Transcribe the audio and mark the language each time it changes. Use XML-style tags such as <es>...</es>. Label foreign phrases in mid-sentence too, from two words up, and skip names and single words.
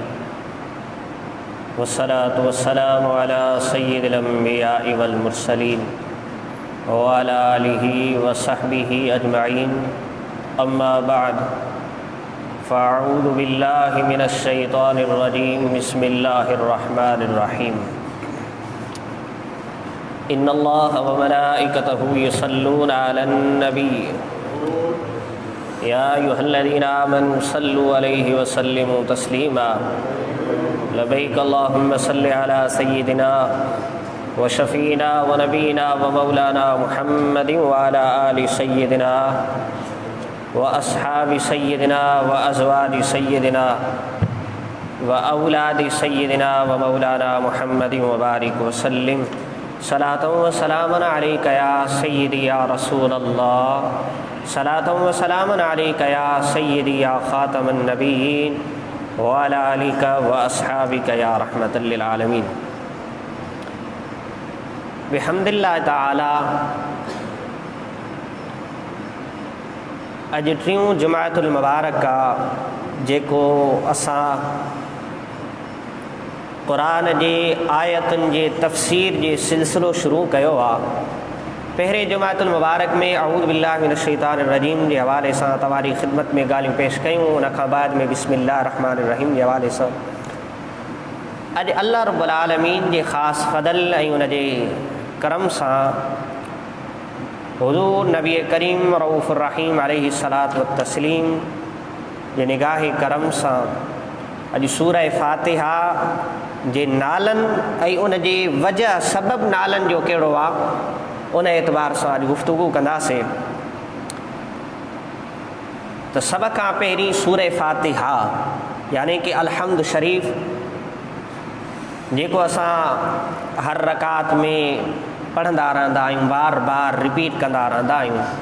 <ar>والصلاة والسلام على سيد الأنبياء والمرسلين وعلى آله وصحبه أجمعين أما بعد فأعوذ بالله من الشيطان الرجيم بسم الله الرحمن الرحيم إن الله وملائكته يصلون على النبي يا أيها الذين آمنوا صلوا عليه وسلموا تسليما لبيك اللهم صل على سيدنا وشفيعنا ونبينا ومولانا محمد وعلى آل سيدنا و أصحاب سيدنا وأزواج سيدنا وأولاد سيدنا ومولانا محمد وبارك وسلم صلاة وسلاما عليك يا سيدي يا رسول الله صلاة وسلاما عليك يا سيدي يا خاتم النبيين وعلى آلك وأصحابك يا رحمة للعالمين. بحمد الله تعالى</ar> <sd>अॼु टियों जुमाअतुल मुबारक जेको असां क़ुरान जे आयतुनि जे तफ़सीर जे सिलसिलो शुरू कयो आहे। पहिरें जुमाअतुल मुबारक में</sd> <ar>أعوذ بالله من الشيطان الرجيم</ar> <sd>जे हवाले सां तव्हांजी ख़िदमत में ॻाल्हियूं पेश कयूं। उन खां बाद में</sd> <ar>بسم الله الرحمن الرحيم</ar> <sd>जे हवाले सां अॼु</sd> <ar>الله رب العالمين</ar> <sd>जे ख़ासि फ़ज़ल ऐं उन जे करम सां हुज़ूर नबी करीम</sd> <ar>رؤوف الرحيم عليه الصلاة والتسليم</ar> <sd>जे निगाह करम सां अॼु सूरह फ़ातिहा जे नालनि ऐं उन जे वजह सबबु नालनि जो कहिड़ो आहे उन एतबार सां अॼु गुफ़्तगू कंदासीं। त सभ खां पहिरीं सूरह फ़ातिहा यानी कि अलहम्द शरीफ़ जेको असां हर रकात में पढ़ंदा रहंदा आहियूं, बार बार रिपीट कंदा रहंदा आहियूं।</sd>